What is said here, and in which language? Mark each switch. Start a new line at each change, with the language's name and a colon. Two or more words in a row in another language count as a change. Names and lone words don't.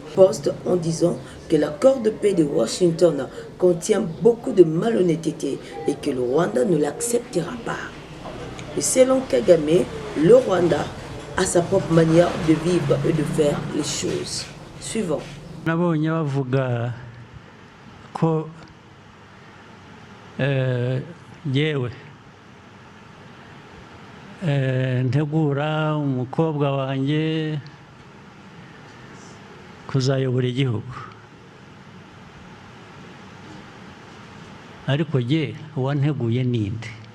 French: Poste en disant que l'accord de paix de Washington contient beaucoup de malhonnêteté et que le Rwanda ne l'acceptera pas. Et selon Kagame, le Rwanda a sa propre manière de vivre et de faire les choses. Suivant.
Kinyarwanda: Nabonye bavuga ko yewe ntegura umukobwa wanjye kuzayobora igihugu, ariko je wanteguye ninde?